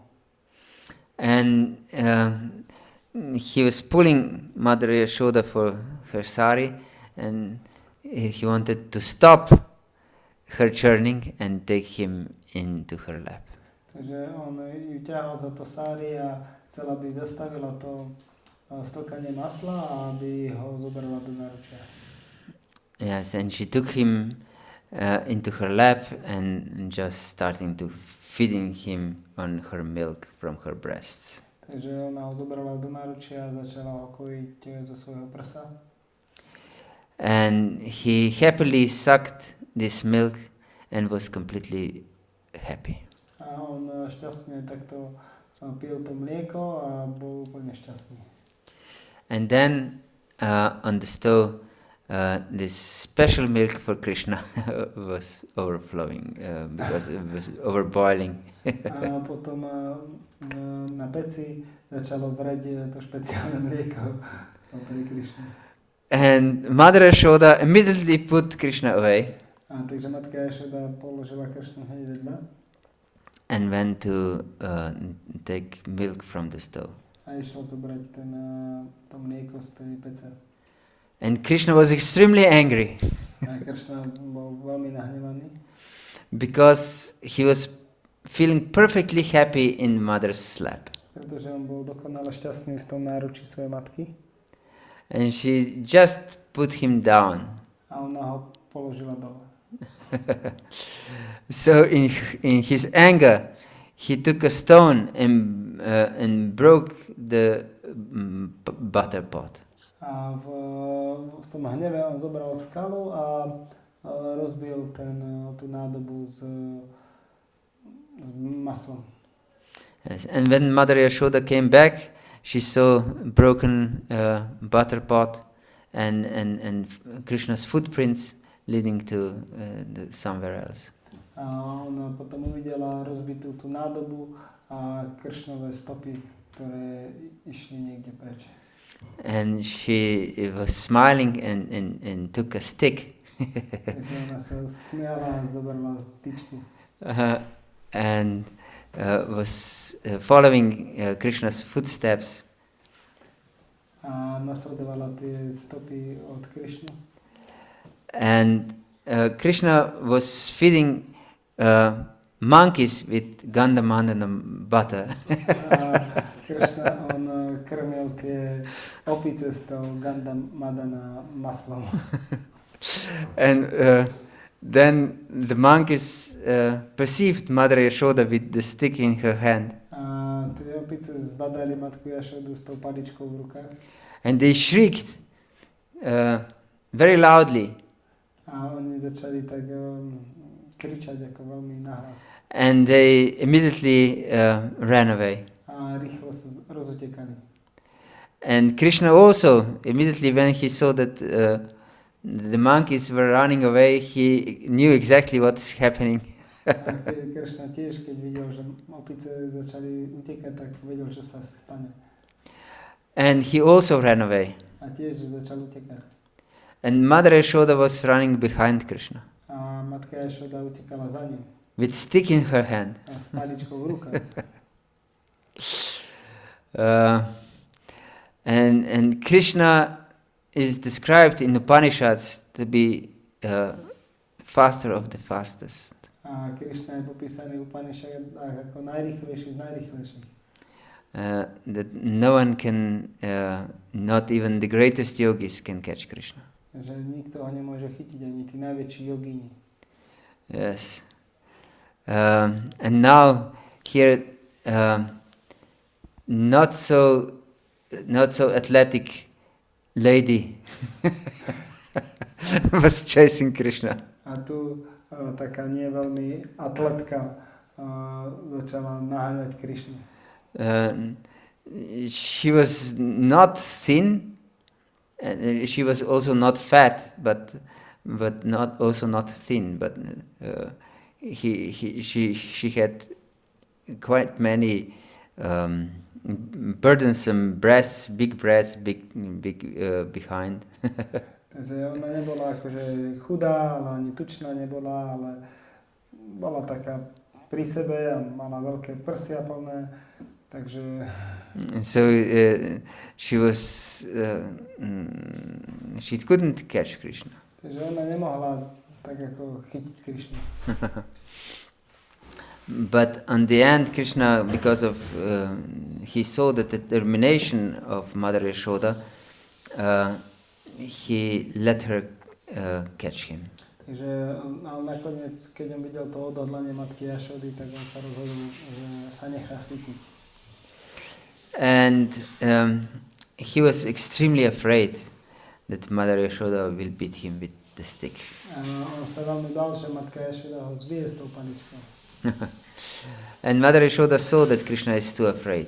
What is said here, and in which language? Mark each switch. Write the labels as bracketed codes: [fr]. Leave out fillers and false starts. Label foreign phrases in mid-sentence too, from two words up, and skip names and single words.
[en] And he was pulling Mother Yasoda for her sari, and he wanted to stop her churning and take him into her lap. [sk] Takže on ju ťahal za to sari a chcel, aby zastavila to stlkanie masla a aby ho zobrala do náručia. [en] Yes, and she took him into her lap and just starting to feeding him on her milk from her breasts. [sk] Takže ona ho zobrala do náručia a začala ho kojiť zo svojho prsa. [en] And he happily sucked this milk and was completely happy. [sk] A on šťastne takto pil to mlieko a bol úplne šťastný. [en] And then on the stove, this special milk for Krishna was overflowing because it was overboiling. [sk] A potom na peci začalo vreť to špeciálne mlieko pre Krishnu. [en] And Mother Yasoda immediately put Krishna away. [sk] A takže matka Yasoda položila Krishnu hneď vedľa. [en] And went to take milk from the stove. [sk] A išla zobrať to mlieko z tej pece. [en] And Krishna was extremely angry. [sk] A Krishna bol veľmi nahnevaný. [en] Because he was feeling perfectly happy in mother's lap. [sk] Pretože on bol dokonale šťastný v tom náručí svojej matky. [en] And she just put him down. [sk] A ona ho položila dole. [en] So in his anger, he took a stone and broke the butter pot. [sk] A v tom hneve on zobral skalu a rozbil tú nádobu s maslom. [en] Yes. And when Mother Yasoda came back, she saw broken butter pot and Krishna's footprints leading to somewhere else. [sk] A ona potom uvidela rozbitú tú nádobu a Krishnové stopy, ktoré išli niekde preč. [en] And she was smiling and took a stick. [sk] Takže ona sa smiala a zobrala tyčku. [en] And was following Krishna's footsteps. [sk] A nasledovala tie stopy od Krishnu. [en] And Krishna was feeding monkeys with gandamandana butter. [sk] Krishna, on krmil tie opice s tou gandamadana maslom. [en] And then the monkeys perceived Mother Yasoda with the stick in her hand. [sk] A tie opice zbadali matku Jašodu s tou paličkou v rukách. [en] And they shrieked very loudly. [sk] A oni začali tak kričať ako veľmi nahlas. [en] And they immediately ran away. [sk] A rýchlo sa rozutekali. [en] And Krishna also, immediately when he saw that the monkeys were running away, he knew exactly what's happening. [sk] A Krishna tiež, keď videl, že opice začali utekať, tak vedel, čo sa stane. [en] And he also ran away. [sk] A tiež začal utekať. [en] And Mother Yasoda was running behind Krishna [sk] A matka Jašoda utekala za ním. [en] with stick in her hand. [sk] A s paličkou v rukách. [en] And Krishna is described in Upanishads to be faster of the fastest. [sk] A Krishna je popísaný v Upanishadách ako najrýchlejší z najrýchlejších. [en] That no one can, not even the greatest yogis can catch Krishna. [sk] Že nikto ho nemôže chytiť, ani tí najväčší jogíni. [en] Yes. And now here, not so athletic lady was chasing Krishna. [sk] A tu taká nie veľmi atletka začala naháňať Krishnu. [en] She was not thin, and she was also not fat, but not thin. But she had quite many burdensome breasts, big behind. [sk] Takže ona nebola akože chudá, ale ani tučná nebola, ale bola taká pri sebe a mala veľké prsia plné, takže... [en] So she couldn't catch Krishna. [sk] Takže ona nemohla tak ako chytiť Krishnu. [en] But on the end, Krishna, because of he saw the determination of Mother Yasoda, he let her catch him. [sk] Takže ale nakoniec, keď on videl to odhodlanie matky Jašody, tak on sa rozhodol, že sa nechá chytiť. [en] And he was extremely afraid that Mother Yasoda will beat him with the stick. [sk] A on sa veľmi bál, že matka Jašoda ho zbije s tou paličkou. [en] And Mother Yasoda saw that Krishna is too afraid.